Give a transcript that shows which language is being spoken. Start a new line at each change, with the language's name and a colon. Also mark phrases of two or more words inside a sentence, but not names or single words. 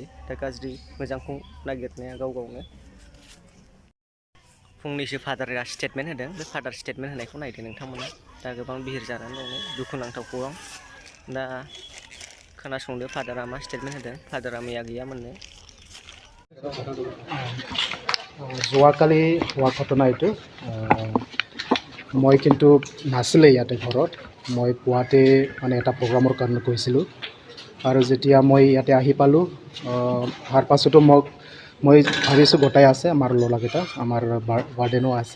Bodo: दा गाज्रि मोजांखौ नागिरनाया गाव गावनो। फंनैसो फादारा स्टेटमेन्ट होदों। बे फादार स्टेटमेन्ट होनायखौ नायदो नोंथांमोना। दा गोबां बिहिर जानानै दङ, दुखुनांथाव खौरां। दा खोनासंदो फादारा मा स्टेटमेन्ट होदों। फादारा मैया गैयामोननो।
Assamese: যোৱাকালি হোৱা ঘটনা এইটো। মই কিন্তু নাছিলে ইয়াতে ঘৰত। মই পুৱাতে মানে এটা প্ৰগ্ৰামৰ কাৰণে গৈছিলোঁ আৰু যেতিয়া মই ইয়াতে আহি পালোঁ, অহাৰ পাছতো মই ভাবিছোঁ গোটাই আছে আমাৰ ল'ৰাকেইটা, আমাৰ ৱাৰ্ডেনো আছে।